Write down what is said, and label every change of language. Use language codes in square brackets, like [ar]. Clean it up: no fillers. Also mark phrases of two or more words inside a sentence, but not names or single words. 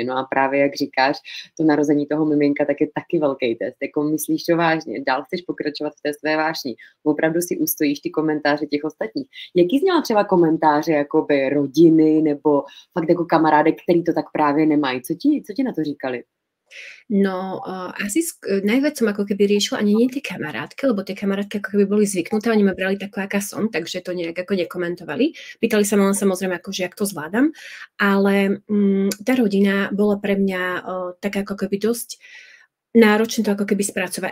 [cs] No a právě, jak říkáš, to narození toho miminka tak je taky velký test. Jako myslíš to vážně, dál chceš pokračovat v té své vášni, opravdu si ustojíš ty komentáře těch ostatních. Jaký zněla třeba komentáře jakoby rodiny nebo fakt jako kamarádek, který to tak právě nemají? Co ti na to říkali? No, [sk] asi najviac som ako keby riešila ani nie tie kamarátky, lebo tie kamarátky ako keby boli zvyknuté, oni ma brali takú, aká som, takže to nejak ako nekomentovali. Pýtali sa ma len samozrejme, akože jak to zvládam, ale tá rodina bola pre mňa taká ako keby dosť náročné to ako keby spracovať.